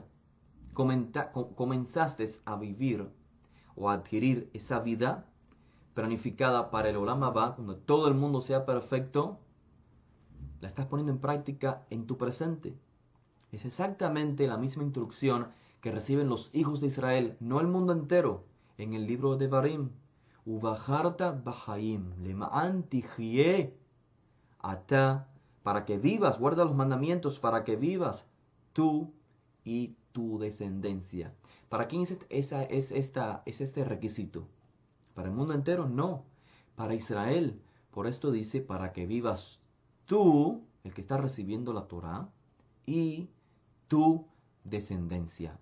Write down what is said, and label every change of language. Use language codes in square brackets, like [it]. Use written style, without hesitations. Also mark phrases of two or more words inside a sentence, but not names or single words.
[es] Comenzaste a vivir o a adquirir esa vida planificada para el [he] עולם הבא, [es] cuando todo el mundo sea perfecto, la estás poniendo en práctica en tu presente. Es exactamente la misma instrucción que reciben los hijos de Israel, no el mundo entero, en el libro de Devarim. [he] ובחרת בחיים למען תחיה אתה, [es] para que vivas, guarda los mandamientos, para que vivas tú y tu descendencia. ¿Para quién es este requisito? ¿Para el mundo entero? No. Para Israel. Por esto dice, para que vivas tú, el que está recibiendo la Torah, y tu descendencia.